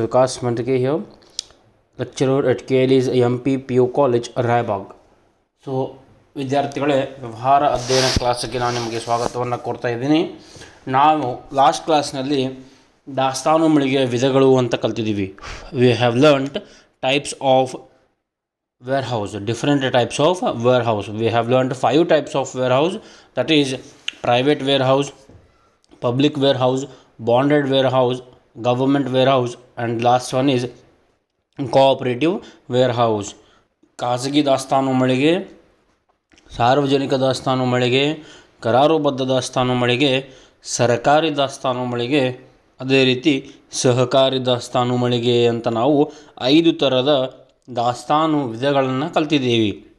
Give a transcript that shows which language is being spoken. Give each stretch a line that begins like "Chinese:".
English: Vikas Mandike here, lecturer at KLE's MP PU College, Raibag.
Kannada: So ವಿದ್ಯಾರ್ಥಿಗಳೇ, ವ್ಯವಹಾರ ಅಧ್ಯಯನ ಕ್ಲಾಸಿಗೆ ನಾನು ನಿಮಗೆ ಸ್ವಾಗತವನ್ನು ಕೊಡ್ತಾ ಇದ್ದೀನಿ. ನಾವು ಲಾಸ್ಟ್ ಕ್ಲಾಸ್ನಲ್ಲಿ ದಾಸ್ತಾನು ಮಳಿಗೆಯ ವಿಧಗಳು ಅಂತ ಕಲ್ತಿದ್ದೀವಿ.
English: We have learned types of warehouse, different types of warehouse. We have learned 5 types of warehouse, that is private warehouse, public warehouse, bonded warehouse, government warehouse, and last one is cooperative warehouse.
Kannada: ಖಾಸಗಿ ದಾಸ್ತಾನು ಮಳಿಗೆ, ಸಾರ್ವಜನಿಕ ದಾಸ್ತಾನು ಮಳಿಗೆ, ಕರಾರುಬದ್ಧ ದಾಸ್ತಾನು ಮಳಿಗೆ, ಸರ್ಕಾರಿ ದಾಸ್ತಾನು ಮಳಿಗೆ, ಅದೇ ರೀತಿ ಸಹಕಾರಿ ದಾಸ್ತಾನು ಮಳಿಗೆ ಅಂತ ನಾವು 5 ಥರದ ದಾಸ್ತಾನು ವಿಧಗಳನ್ನು ಕಲ್ತಿದ್ದೀವಿ.